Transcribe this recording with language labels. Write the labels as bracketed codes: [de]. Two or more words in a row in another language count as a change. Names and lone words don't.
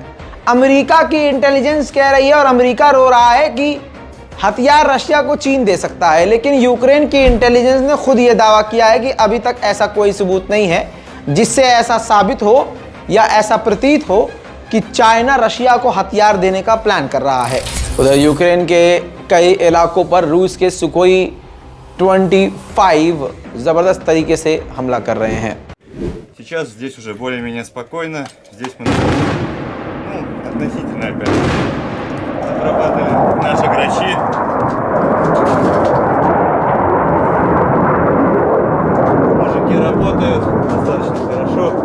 [hi] अमेरिका की इंटेलिजेंस कह रही है और अमेरिका रो रहा है कि हथियार रशिया को चीन दे सकता है, लेकिन यूक्रेन की इंटेलिजेंस ने खुद यह दावा किया है कि अभी तक ऐसा कोई सबूत नहीं है जिससे ऐसा साबित हो या ऐसा प्रतीत हो कि चाइना रशिया को हथियार देने का प्लान कर रहा है। उधर यूक्रेन के कई इलाकों पर रूस के सुखोई 25 जबरदस्त तरीके से हमला कर रहे हैं। [ru] Сейчас здесь уже более-менее спокойно. Здесь мы относительно опять отрабатывали наши грачи. Мужики работают достаточно хорошо.